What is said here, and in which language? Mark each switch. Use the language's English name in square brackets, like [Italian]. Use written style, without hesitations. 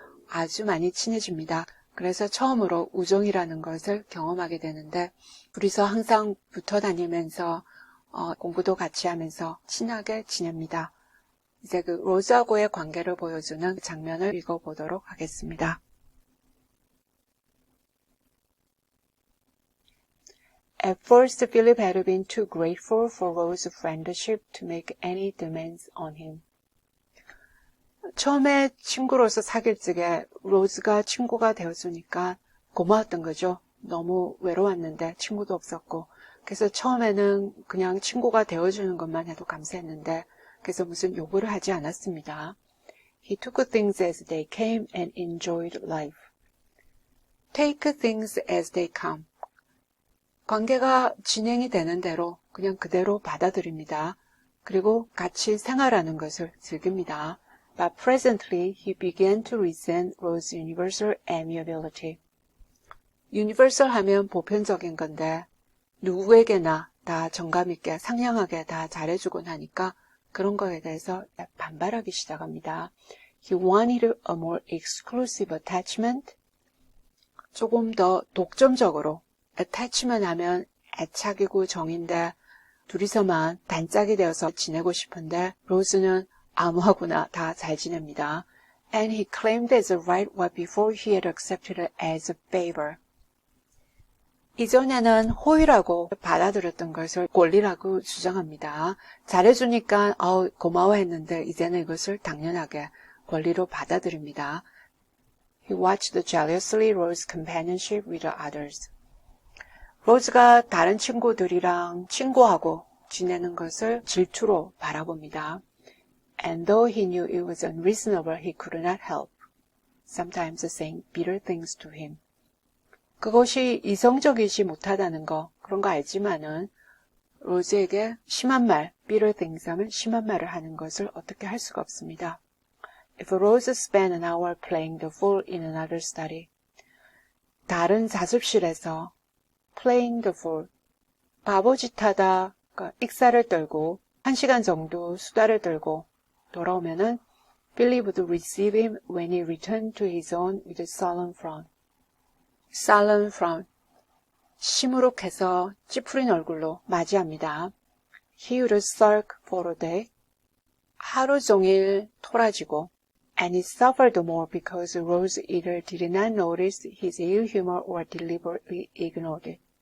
[Korean] 아주 많이 친해집니다. 그래서 처음으로 우정이라는 것을 경험하게 되는데 둘이서 항상 붙어 다니면서 공부도 같이 하면서 친하게 지냅니다. 이제 그 로즈하고의 관계를 보여주는 장면을 읽어보도록 하겠습니다. [English] At first, Philip had been too grateful for Rose's friendship to make any demands on him. [Korean] 처음에 친구로서 사귈 적에 로즈가 친구가 되어주니까 고마웠던 거죠. 너무 외로웠는데 친구도 없었고. 그래서 처음에는 그냥 친구가 되어주는 것만 해도 감사했는데 그래서 무슨 요구를 하지 않았습니다. [English] He took things as they came and enjoyed life. Take things as they come. [Korean] 관계가 진행이 되는 대로 그냥 그대로 받아들입니다. 그리고 같이 생활하는 것을 즐깁니다. [English] But presently he began to resent Rose's universal amiability. [Korean] universal 하면 보편적인 건데 누구에게나 다 정감있게 상냥하게 다 잘해주곤 하니까 그런 거에 대해서 반발하기 시작합니다. [English] He wanted a more exclusive attachment. [Korean] 조금 더 독점적으로 attachment 하면 애착이고 정인데 둘이서만 단짝이 되어서 지내고 싶은데 로즈는 아무하고나 다 잘 지냅니다. [English] And he claimed as a right what before he had accepted it as a favor. [Korean] 이전에는 호의라고 받아들였던 것을 권리라고 주장합니다. 잘해주니까 고마워했는데 이제는 이것을 당연하게 권리로 받아들입니다. [English] He watched jealously Rose's companionship with the others. [Korean] 로즈가 다른 친구들이랑 친구하고 지내는 것을 질투로 바라봅니다. [English] And though he knew it was unreasonable, he could not help sometimes saying bitter things to him. [Korean] 그것이 이성적이지 못하다는 거, 그런 거 알지만은 로즈에게 심한 말, [English] bitter things [Korean] 하면 심한 말을 하는 것을 어떻게 할 수가 없습니다. [English] If Rose spent an hour playing the fool in another study. [Korean] 다른 자습실에서 playing the fool, 바보짓하다, 그러니까 익사를 떨고 1시간 정도 수다를 떨고 돌아오면은 [English] Philip would receive him when he returned to his own with a sullen frown. sullen frown, [Korean] 시무룩해서 찌푸린 얼굴로 맞이합니다. [English] He would sulk for a day. [Korean] 하루 종일 토라지고 [English] and he suffered more because Rose either did not notice his ill humor or deliberately ignored it.